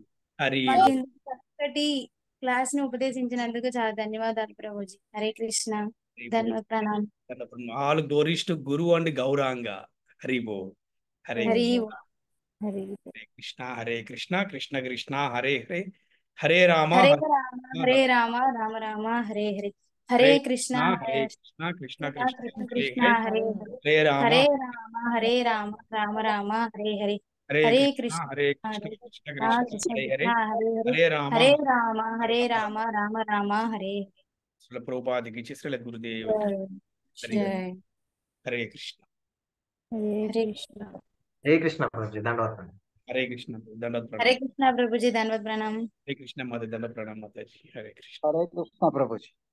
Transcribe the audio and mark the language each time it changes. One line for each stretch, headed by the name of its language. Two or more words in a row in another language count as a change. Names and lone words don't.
Telugu: హరి మాకు బోల్. ఇంత చక్కటి క్లాస్ ని ఉపదేశించినందుకు చాలా ధన్యవాదాలు ప్రభుజీ. హరే కృష్ణ. హరి బోల్. ధన్యవాద ప్రణామం.
English: All glories to guru and Gauranga.
Sanskrit: హరి బోల్. హరే హరి కృష్ణ. హరి హరే కృష్ణ హరే కృష్ణ కృష్ణ కృష్ణ హరే హరే హరే రామ హరే హరే రామ హరే రామ రామ రామ హరే హరే. హరే హరే కృష్ణ హరే కృష్ణ కృష్ణ కృష్ణ కృష్ణ హరే కృష్ణ హరే హరే హరే రామ హరే రామ హరే రామ రామ రామ హరే హరే. హరే హరే కృష్ణ కృష్ణ హరే కృష్ణ హరే కృష్ణ కృష్ణ కృష్ణ కృష్ణ హరే హరే కృష్ణ హరే హరే. హరే రామ హరే రామ హరే రామ రామ రామ హరే
Telugu: శ్రీల ప్రభుపాదికి శ్రీల గురుదేవ్ హరే జయ. హరే కృష్ణ. హరే కృష్ణ. హరే కృష్ణ ప్రభుజీ. ధన్యవాదాలు. హరే కృష్ణ దండ హరే ప్రణామం. కృష్ణ ప్రభుజీ. ధన్యవాద ప్రణామం. హరే కృష్ణ మాత దండ ప్రణామం మాతాజీ. హరే కృష్ణ. హరే కృష్ణ ప్రభుజీ.